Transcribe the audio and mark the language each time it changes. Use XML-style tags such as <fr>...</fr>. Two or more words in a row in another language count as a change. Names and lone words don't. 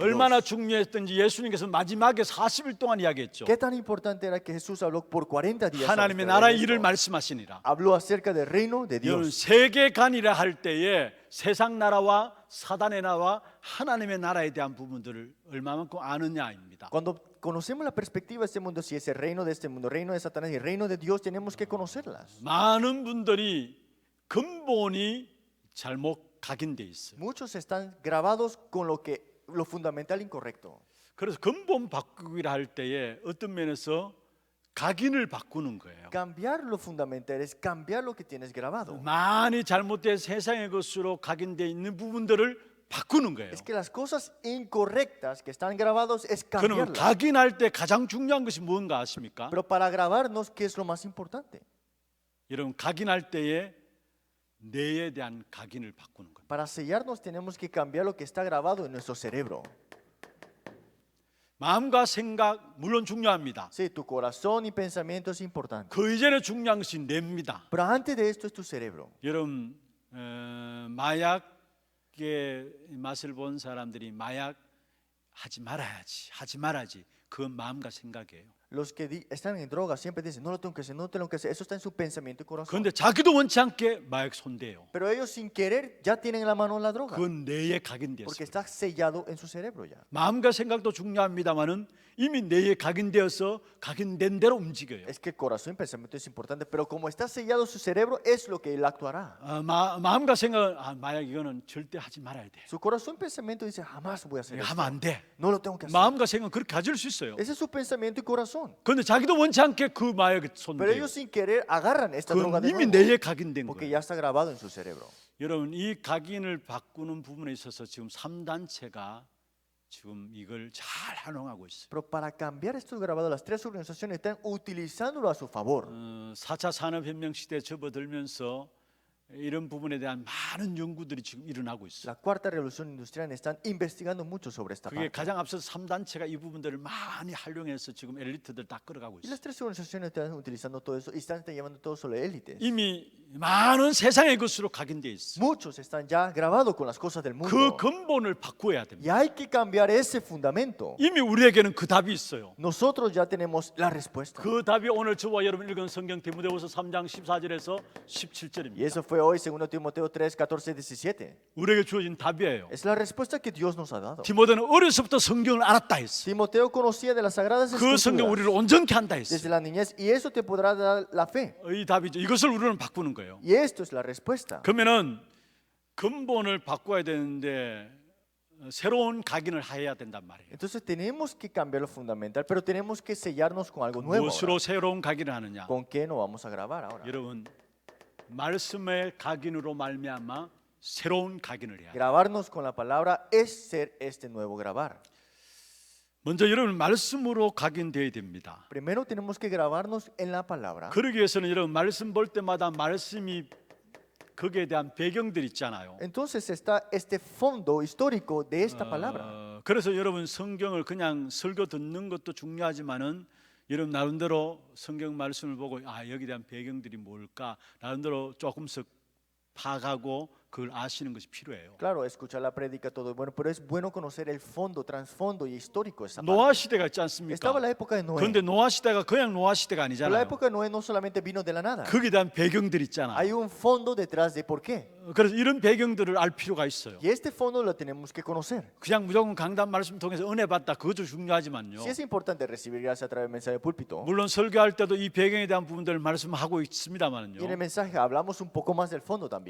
<ko>얼마나</ko> <es>Dios.</es> <ko>중요했던지 예수님께서 마지막에 40일 동안 이야기했죠.</ko> <es>¿Qué tan importante era que Jesús habló por 40 días?</es> <ko>하나님의</ko> <es>acerca de</es> <ko>나라의</ko> <es>esto?</es> <ko>일을 말씀하시니라.</ko> <es>Habló acerca del reino de</es> <ko>여러분</ko> <es>Dios.</es> <ko>세계관이라 할 때에 세상 나라와 사단의 나라와 하나님의 나라에 대한 부분들을 얼마만큼 아느냐입니다.</ko> <es>Cuando conocemos la perspectiva de este mundo, si es el reino de este mundo, reino de Satanás y el reino de Dios, tenemos que conocerlas.</es> <ko>많은 분들이 근본이 잘못 각인돼 있어요.</ko> <es>Muchos están grabados con lo fundamental incorrecto.</es> <ko>그래서 근본 바꾸기라 할 때에 어떤 면에서 각인을 바꾸는 거예요.</ko> <es>Cambiar lo fundamental es cambiar lo que tienes grabado.</es> <ko>많이 잘못된 세상의 것으로 각인돼 있는 부분들을 바꾸는 거예요.</ko> <es>Es que las cosas incorrectas que están grabados es</es> <ko>그러면</ko> <es>cambiarlas.</es> <ko>각인할 때 가장 중요한 것이 뭔가 아십니까?</ko> <es>Pero para grabarnos, ¿qué es lo más importante?</es> <ko>여러분 각인할 때에 뇌에 대한 각인을 바꾸는 거예요.</ko> <es>Para sellarnos tenemos que cambiar lo que está grabado en nuestro cerebro.</es> <ko>마음과 생각 물론 중요합니다.</ko> <es>Sí, tu corazón y pensamiento es importante.</es> <ko>그 이전에 중요한 것이 뇌입니다.</ko> <es>Pero antes de esto es tu cerebro.</es> <ko>여러분 마약의 맛을 본 사람들이 마약 하지 말아야지 그건 마음과 생각이에요.</ko> <es>Los que están en droga siempre dicen, no lo tengo que hacer, no lo tengo que hacer. Eso está en su pensamiento y corazón.</es> <ko>그런데 자기도 원치 않게 마약 손대요.</ko> <es>Pero ellos sin querer ya tienen en la mano la droga.</es> <ko>그건 뇌에</ko> <es>Porque</es> <ko>각인되었어요.</ko> <es>está sellado en su cerebro ya.</es> <ko>마음과 생각도 중요합니다만은 이미 뇌에 각인되어서 각인된 대로 움직여요.</ko> <es>Es que el corazón y pensamiento es importante, pero como está sellado su cerebro, es lo que él actuará.</es> <ko>마음과 생각은 마약 이거는 절대 하지 말아야 돼.</ko> <es>Su corazón y pensamiento dice, jamás voy a hacer</es> <ko>이거</ko> <es>esto.</es> <ko>하면 안 돼.</ko> <es>No lo tengo que hacer.</es> <ko>마음과 생각은 그렇게 가질 수 있어요.</ko> <es>Ese es su pensamiento y corazón.</es> <ko>그런데 자기도 원치 않게 그 마약에</ko> <es>Pero</es> <ko>손대요.</ko> <es>ellos sin querer agarran esta droga</es> <ko>그건</ko> <es>de</es> <ko>이미</ko> <es>nuevo,</es> <ko>뇌에 각인된</ko> <es>porque</es> <ko>거예요.</ko> <es>ya está grabado en su cerebro.</es> <ko>여러분 이 각인을 바꾸는 부분에 있어서 지금 3단체가 지금 이걸 잘 활용하고 있어요.</ko> <es>Pero para cambiar estos grabados, las tres organizaciones están utilizándolo a su favor.</es> <ko>4차 산업혁명 시대에 접어들면서 이런 부분에 대한 많은 연구들이 지금 일어나고 있어요.</ko> <es>La cuarta revolución industrial están investigando mucho sobre esta</es> <ko>그게</ko> <es>parte.</es> <ko>가장 앞서서 3단체가 이 부분들을 많이 활용해서 지금 엘리트들 다 끌어가고</ko> <es>Y</es> <ko>있어요.</ko> <es>las tres organizaciones están utilizando todo eso y están llevando todo sobre élites.</es> <ko>이미 많은 세상의 것으로 각인되어 있어요.</ko> <es>Muchos están ya grabados con las cosas del</es> <ko>그</ko> <es>mundo.</es> <ko>근본을 바꾸어야</ko> <es>Y</es> <ko>됩니다.</ko> <es>hay que cambiar ese fundamento.</es> <ko>이미 우리에게는 그 답이 있어요.</ko> <es>Nosotros ya tenemos la respuesta.</es> <ko>그 답이 오늘 저와 여러분 읽은 성경 디모데후서 3장 14절에서</ko> <es>Y</es> <ko>17절입니다.</ko> <es>eso fue hoy, 2 Timoteo 3, 14, 17.</es> <ko>우리에게 주어진 답이에요.</ko> <es>Es la respuesta que Dios nos ha dado.</es> <ko>디모데는 어려서부터 성경을 알았다 했어.</ko> <es>Timoteo conocía de las sagradas</es> <ko>그 성경</ko> <es>escrituras</es> <ko>우리를 온전케 한다 했어.</ko> <es>desde la niñez y eso te podrá dar la fe.</es> <ko>이 답이죠. 이것을 우리는 바꾸는 거예요.</ko> <es>Y esto es la respuesta.</es> <ko>그러면은 근본을 바꿔야 되는데 새로운 각인을 해야 된단 말이에요.</ko> <es>Entonces tenemos que cambiar lo fundamental, pero tenemos que sellarnos con algo nuevo.</es> <ko>무엇으로</ko> <es>ahora.</es> <ko>새로운 각인을 하느냐?</ko> <es>¿Con qué nos vamos a grabar ahora?</es> <ko>여러분 말씀의 각인으로 말미암아 새로운 각인을 해야 돼요.</ko> <es>Grabarnos con la palabra es ser este nuevo grabar.</es> <ko>먼저 여러분 말씀으로 각인되어야 됩니다.</ko> <es>Primero tenemos que grabarnos en la palabra.</es> <ko>그러기 위해서는 여러분 말씀 볼 때마다 말씀이 거기에 대한 배경들 있잖아요.</ko> <es>Entonces está este fondo histórico de esta palabra.</es> <ko>그래서 여러분 성경을 그냥 설교 듣는 것도 중요하지만은 여러분 나름대로 성경 말씀을 보고 여기에 대한 배경들이 뭘까 나름대로 조금씩 파악하고 그걸 아시는 것이 필요해요.</ko> <es>Claro, escuchar la prédica todo es bueno, pero es bueno conocer el fondo, trasfondo y histórico de esa parte.</es> <ko>노아 시대가 있지 않습니까?</ko> <es>Estaba la época de Noé.</es> <ko>그런데 노아 시대가 그냥 노아 시대가</ko> <es>Pero la</es> <ko>아니잖아요.</ko> <es>época de Noé no solamente vino de la nada.</es> <ko>거기에 대한 배경들 있잖아요.</ko> <es>Hay un fondo detrás de por qué.</es> <ko>그래서 이런 배경들을 알 필요가 있어요.</ko> <es>Y este fondo lo tenemos que conocer.</es> <ko>그냥 무조건 강단 말씀 통해서 은혜 받다 그것도 중요하지만요.</ko> <es>Sí es importante recibir gracia a través del mensaje de púlpito.</es> <ko>물론 설교할 때도 이 배경에 대한 부분들을 말씀하고</ko> <es>Y en el</es> <ko>있습니다만요.</ko> <es>mensaje hablamos un poco más del fondo también.</es>